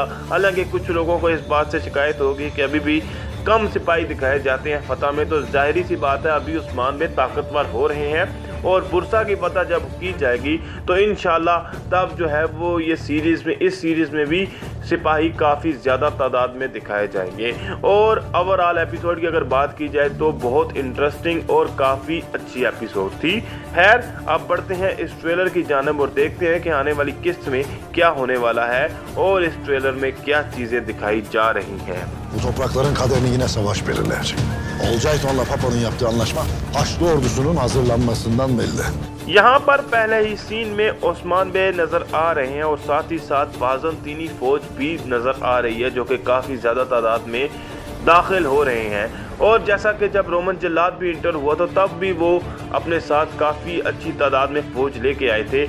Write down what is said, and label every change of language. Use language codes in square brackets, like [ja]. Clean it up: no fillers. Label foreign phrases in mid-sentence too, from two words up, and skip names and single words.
[hi] हालांकि कुछ लोगों को इस बात से शिकायत होगी कि अभी भी कम सिपाही दिखाए जाते हैं फ़तह में, तो जाहिर सी बात है अभी उस्मान में ताकतवर हो रहे हैं और बुरसा की फतह जब की जाएगी तो [ar] إن شاء الله [hi] तब जो है वो इस सीरीज़ में भी सिपाही काफ़ी ज़्यादा तादाद में दिखाए जाएंगे। और [en] overall episode [hi] की अगर बात की जाए तो बहुत इंटरेस्टिंग और काफ़ी अच्छी एपिसोड थी। खैर, अब बढ़ते हैं इस ट्रेलर की जानिब और देखते हैं कि आने वाली किस्त में क्या होने वाला है और इस ट्रेलर में क्या चीज़ें दिखाई जा रही हैं। [tr] Bu toprakların kaderini yine savaş belirleyecek. Olcayton'la Papa'nın yaptığı anlaşma Haçlı ordusunun hazırlanmasından belli. [hi] यहाँ पर पहले ही सीन में उस्मान बे नज़र आ रहे हैं और साथ ही साथ बाज़ंतीनी फ़ौज भी नज़र आ रही है, जो कि काफ़ी ज़्यादा तादाद में दाखिल हो रहे हैं। और जैसा कि जब रोमन जल्लाद भी इंटर हुआ तो तब भी वो अपने साथ काफ़ी अच्छी तादाद में फ़ौज लेके आए थे।